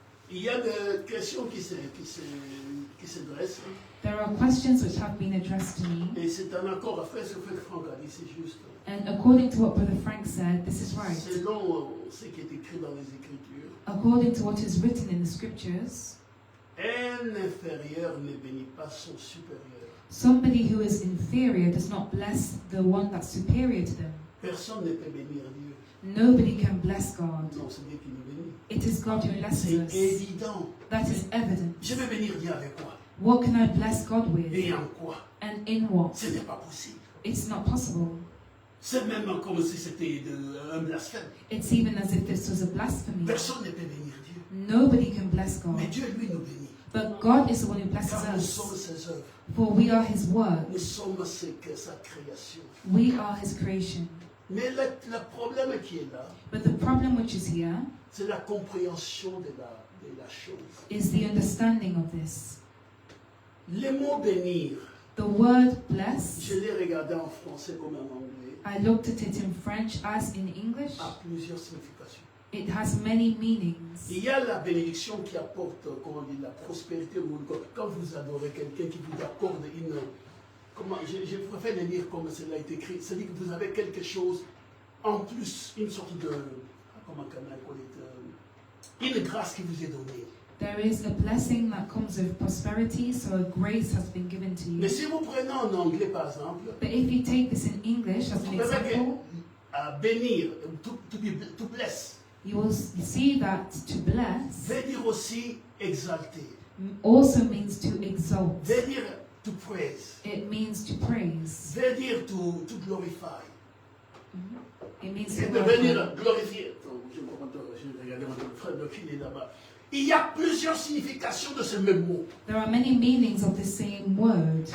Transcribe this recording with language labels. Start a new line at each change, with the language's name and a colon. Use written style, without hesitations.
French: Il y a des questions qui se dressent.
English: There are questions which have been addressed to me,
French: Et c'est un accord après ce que Franck a dit, c'est juste.
English: and according to what Brother Frank said, this is right.
French: Selon ce qui est écrit dans les Écritures,
English: According to what is written in the scriptures,
French: un inférieur ne bénit pas son supérieur.
English: somebody who is inferior does not bless the one that's superior to them.
French: Personne ne peut bénir Dieu.
English: Nobody can bless God.
French: Non, c'est Dieu qui nous bénit.
English: It is God who blesses
French: C'est
English: us.
French: évident.
English: That is evident.
French: Je vais bénir Dieu avec quoi?
English: What can I bless God with?
French: Et en quoi?
English: And in what?
French: Ce n'est pas possible.
English: It's not possible.
French: C'est même comme si c'était un blasphème.
English: It's even as if this was a blasphemy.
French: Personne ne peut bénir Dieu.
English: Nobody can bless God.
French: Mais Dieu, lui, nous bénit.
English: But God is the one who blesses
French: Car nous sommes
English: us.
French: ses œuvres.
English: For we are His work.
French: Nous sommes sa création.
English: We are His creation.
French: Mais le problème qui est là,
English: But the problem which is here
French: c'est la compréhension de la chose.
English: is the understanding of this.
French: Le mot bénir,
English: The word bless,
French: je l'ai regardé en français comme en anglais,
English: I looked at it in French as in English.
French: a plusieurs significations.
English: It has many meanings.
French: Il y a la bénédiction qui apporte, comment on dit, la prospérité. Quand vous adorez quelqu'un qui vous accorde une... je préfère le lire comme cela est écrit. C'est-à-dire que vous avez quelque chose en plus, une sorte de... Comment on appelle une grâce qui vous est donnée.
English: There is a blessing that comes with prosperity, so a grace has been given to
French: Mais
English: you.
French: si vous prenez en anglais, par exemple,
English: But if you take this in English as an
French: vous verrez
English: example,
French: que bénir, to bless,
English: you will see that to bless
French: veut dire aussi exalter,
English: also means to exalt.
French: veut dire to praise,
English: It means to praise.
French: veut dire to glorify.
English: It means
French: Et
English: to
French: de
English: glorify.
French: venir glorifier. Je regardais mon frère, le fil est là-bas. il y a plusieurs significations de ce même mot.
English: There are many meanings of the same word.